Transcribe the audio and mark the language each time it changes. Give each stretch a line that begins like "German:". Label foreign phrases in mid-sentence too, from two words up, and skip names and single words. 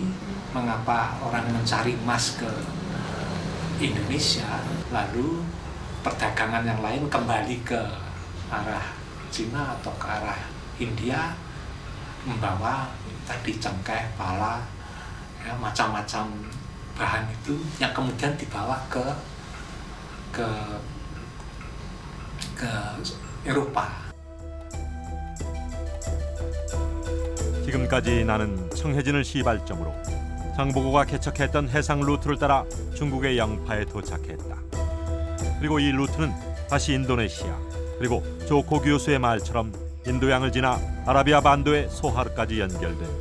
Indonesian: Mengapa orang mencari emas ke Indonesia, lalu perdagangan yang lain kembali ke arah Cina atau ke arah India membawa tadi cengkeh, pala, ya, macam-macam bahan itu yang kemudian dibawa ke Eropa.
Korean: 지금까지 나는 청해진을 시발점으로 장보고가 개척했던 해상 루트를 따라 중국의 영파에 도착했다. 그리고 이 루트는 다시 인도네시아, 그리고 조코 교수의 말처럼 인도양을 지나 아라비아 반도의 소하르까지 연결된다.